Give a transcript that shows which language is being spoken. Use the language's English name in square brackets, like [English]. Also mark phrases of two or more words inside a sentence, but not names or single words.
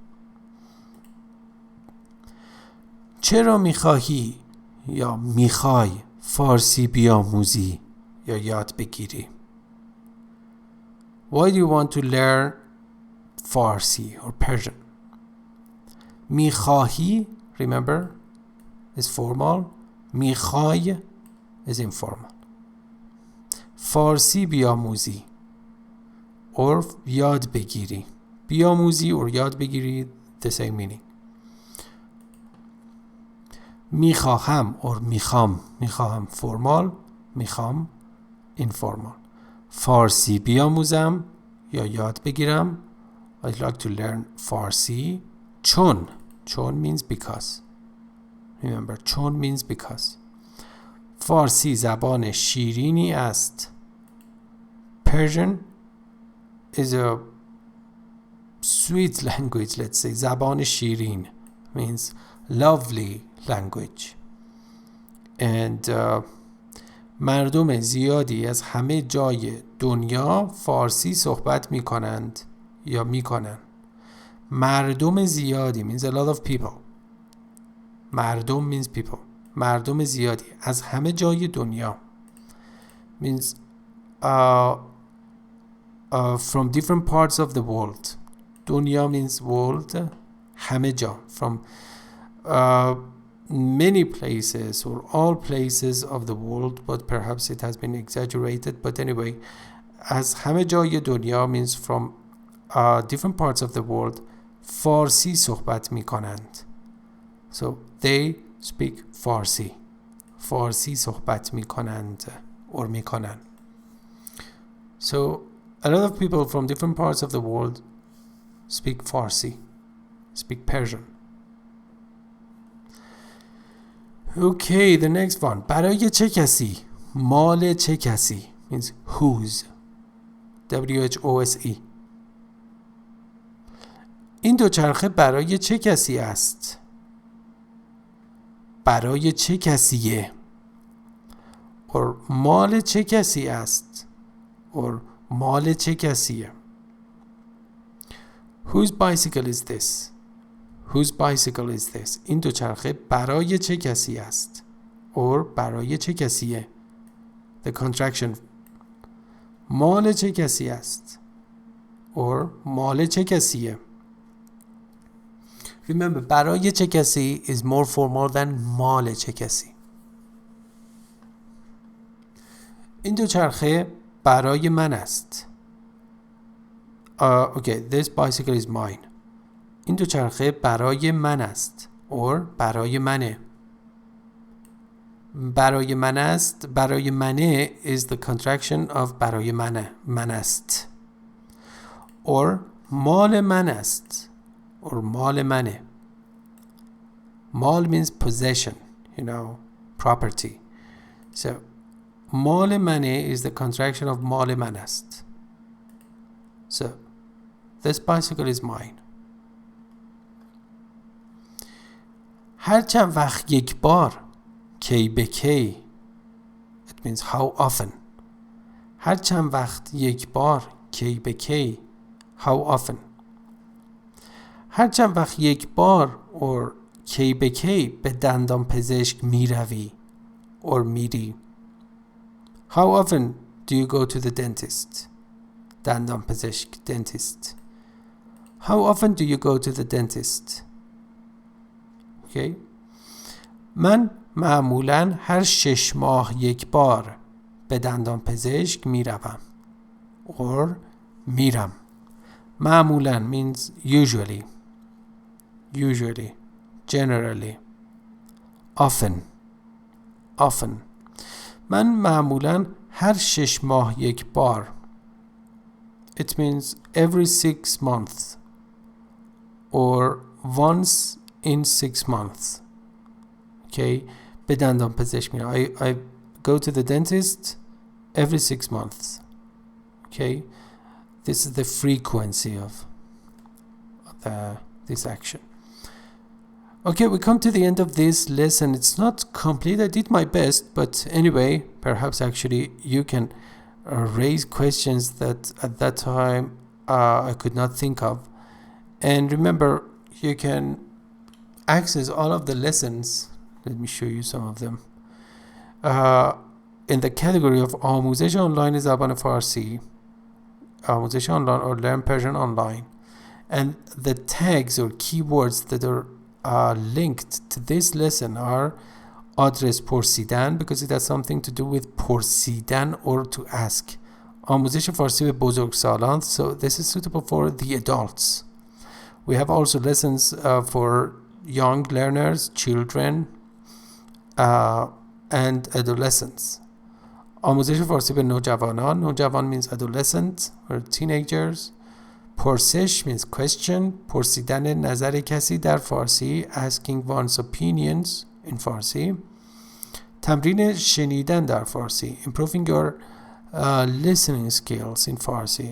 [Persian] چرا میخواهی یا میخوای فارسی بیاموزی یا یاد بگیری؟ [English] Why do you want to learn Farsi or Persian? میخواهی, remember, is formal. میخوای is informal. [Persian] فارسی بیاموزی or یاد بگیری. بیاموزی or یاد بگیری [English] the same meaning. [Persian] میخواهم or میخوام. [English] میخواهم formal. میخوام informal. [Persian] فارسی بیاموزم یا یاد بگیرم. [English] I'd like to learn Farsi. چون means because. Remember, چون means because. [Persian] فارسی زبان شیرینی است. [English] Persian is a sweet language, let's say. [Persian] زبان شیرین [English] means lovely language. [Persian] And مردم زیادی از همه جای دنیا فارسی صحبت می کنند یا می کنند. مردم زیادی [English] means a lot of people. مردم means people. [Persian] مردم زیادی از همه جای دنیا [English] means from different parts of the world. دنیا means world. [Persian] همه جا. [English] From many places or all places of the world, but perhaps it has been exaggerated. But anyway, [Persian] از همه جای دنیا [English] means from different parts of the world [Persian] فارسی صحبت می کنند. [English] So they speak Farsi. [Persian] فارسی صحبت می کنند or می کنند. [English] So a lot of people from different parts of the world speak Farsi, speak Persian. Okay, the next one. [Persian] برای چه کسی؟ مال چه کسی [English] means whose. WHOSE. [Persian] این دوچرخه برای چه کسی است؟ برای چه کسیه؟ or مال چه کسی است؟ [English] or [Persian] مال چه کسیه؟ [English] Whose bicycle is this? Whose bicycle is this? [Persian] این دوچرخه برای چه کسی است؟ [English] or [Persian] برای چه کسیه؟ [English] The contraction. [Persian] مال چه کسی است؟ [English] or [Persian] مال چه کسیه. [English] Remember, [Persian] برای چه کسی [English] is more formal than [Persian] مال چه کسی. این دوچرخه برای من است. [English] Okay, this bicycle is mine. [Persian] این دوچرخه برای من است or برای منه. برای من است، برای منه [English] is the contraction of [Persian] برای منه، من است. or مال من است or مال منه. [English] مال means possession, property. So [Persian] مال منه [English] is the contraction of [Persian] مال من است. [English] So this bicycle is mine. [Persian] هر چند وقت یک بار، کی به کی. [English] It means how often. [Persian] هر چند وقت یک بار، کی به کی. [English] How often. [Persian] هر چند وقت یک بار or کی به کی به دندان پزشک می روی or میری. [English] How often do you go to the dentist? [Persian] دندان پزشک، dentist. [English] How often do you go to the dentist? Okay. [Persian] من معمولاً هر 6 ماه یک بار به دندان پزشک می روم or میرم. [English] معمولاً means usually, generally, often. [Persian] من معمولاً هر 6 ماه یک بار. [English] It means every 6 months or once in 6 months. [Persian] Okay, به دندان پزشک میرم. [English] I go to the dentist every 6 months. Okay, this is the frequency of this action. Okay, we come to the end of this lesson. It's not complete. I did my best, but anyway, perhaps actually you can raise questions that at that time I could not think of. And remember, you can access all of the lessons. Let me show you some of them. In the category of [Persian] آموزش آنلاین زبان فارسی, آموزش آنلاین [English] or learn Persian online. And the tags or keywords that are linked to this lesson are [Persian] آدرس پرسیدن, [English] because it has something to do with پرسیدن or to ask. [Persian] آموزش فارسی به بزرگسالان, [English] so this is suitable for the adults. We have also lessons for young learners, children, and adolescents. [Persian] آموزش فارسی به نوجوانان, نوجوان [English] means adolescent or teenagers. پرسش means question, [Persian] پرسیدن نظر کسی در فارسی, [English] asking one's opinions in فارسی. [Persian] تمرین شنیدن در فارسی, [English] improving your listening skills in فارسی.